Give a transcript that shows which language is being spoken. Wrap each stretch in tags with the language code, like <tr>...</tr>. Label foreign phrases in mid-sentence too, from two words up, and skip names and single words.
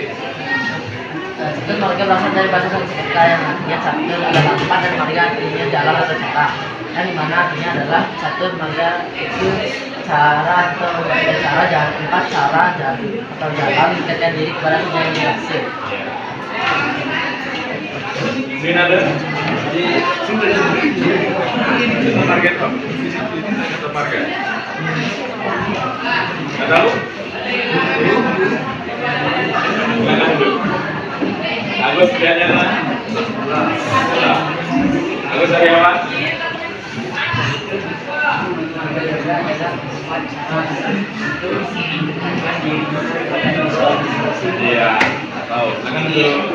<id>Catur marga berasal dari bahasa Sanskerta yang artinya catur adalah tempat dan marga artinya jalan atau cara. Yang dimana artinya adalah catur marga itu cara atau jalan tempat cara atau jalan mendekatkan diri kepada tujuan yang dimaksud. Sinada. Catur marga Pak. Catur marga. Nggak tahu? Silakan dulu. Agus Prianyana. Agus Aryawan. Iya, tahu. Silakan dulu.</id>